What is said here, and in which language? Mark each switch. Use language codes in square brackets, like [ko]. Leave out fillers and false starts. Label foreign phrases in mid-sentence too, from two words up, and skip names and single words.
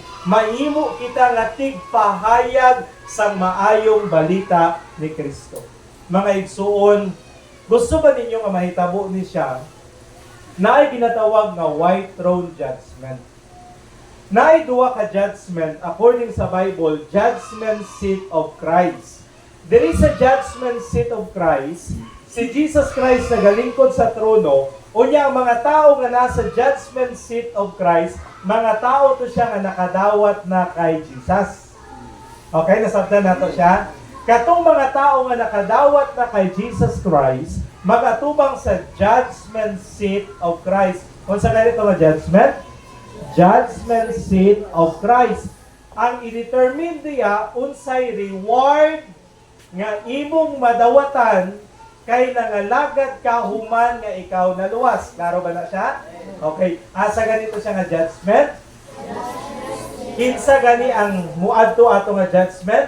[ceb] Mahimo kita nga tigpahayag sa maayong balita ni Kristo. Mga igsuon, gusto ba ninyo nga mahitabo ni siya na ay ginatawag nga [en] white throne judgment? [ceb] Na ay duwa ka judgment according sa Bible, [en] judgment seat of Christ. There is a judgment seat of Christ. [ceb] Si Jesus Christ nagalingkod sa trono, unya ang mga tao nga nasa [en] judgment seat of Christ, [ceb] mga tao to siya nga nakadawat na kay Jesus. Okay, nasabtan nato siya. Katong mga tao nga nakadawat na kay Jesus Christ, magatubang sa [en] judgment seat of Christ. [ceb] Kung sa ganito nga judgment? [en] Judgment seat of Christ. [ceb] Ang i-determine diya unsay reward nga imong madawatan kay nangalagad ka human nga ikaw naluwas. Klaro ba na siya? Okay. Asa ganito siya nga judgment? Kinsa gani ang muadto ato nga judgment?